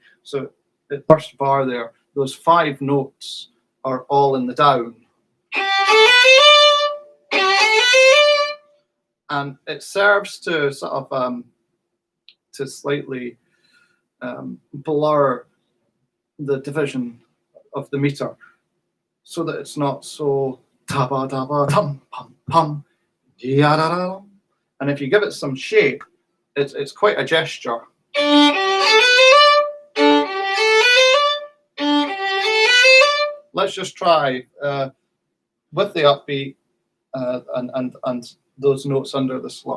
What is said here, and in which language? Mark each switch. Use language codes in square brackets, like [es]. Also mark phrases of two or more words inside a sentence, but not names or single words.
[en] So the first bar there, those 5 notes are all in the down. and it serves to sort of to slightly blur the division of the meter, so that it's not so taba daba tum pum pum ya. And if you give it some shape, it's quite a gesture. Let's just try with the upbeat and those notes under the slur.